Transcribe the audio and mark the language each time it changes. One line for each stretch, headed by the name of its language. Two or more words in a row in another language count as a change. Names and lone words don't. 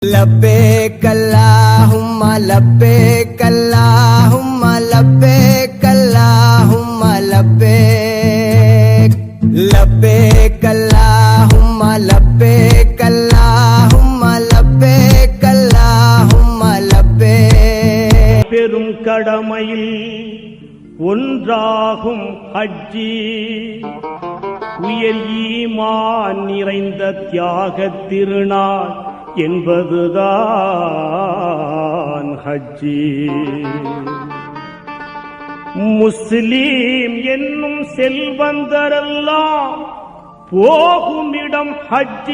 Arabic: لبيك اللهم لبيك اللهم لبيك اللهم لبيك لبيك اللهم لبيك اللهم لبيك اللهم لبيك
Tamil: பெரும் கடமையில் ஒன்றாகும் ஹஜ்ஜி உயர் ஈமான் நிறைந்த தியாகத் திருநாள் என்பதுதான் ஹஜ்ஜி. முஸ்லீம் என்னும் செல்வந்தரெல்லாம் போகும் இடம் ஹஜ்ஜி.